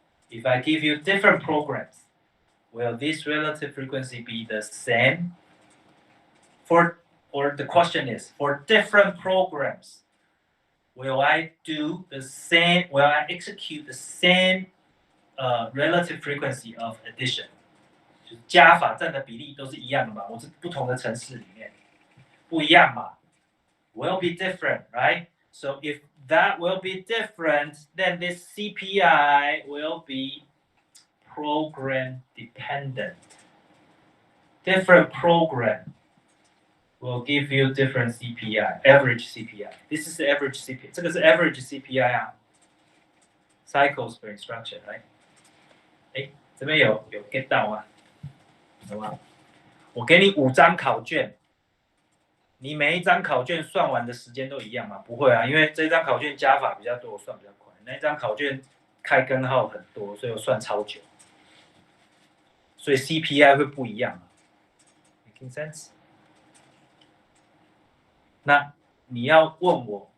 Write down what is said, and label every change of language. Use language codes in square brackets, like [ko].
[en] If I give you different programs, will this relative frequency be the same? Or the question is, for different programs, will I do the same? Will I execute the same relative frequency of addition? [zh] 就是加法占的比例都是一样的嘛？我是不同的程式里面不一样嘛 ？ [en] Will be different, right? So if that will be different, then this CPI will be program dependent. Different program will give you different CPI, average CPI. This is the average CPI. [zh] 这个是 [en] average CPI 啊 ，cycles per instruction, right? [zh] 哎，这边有 get 到吗？有吗？我给你5张考卷，你每一张考卷算完的时间都一样吗？不会啊，因为这张考卷加法比较多，我算比较快。那一张考卷开根号很多，所以我算超久。所以 CPI 会不一样 ， [en] making sense？ [zh] 那你要问我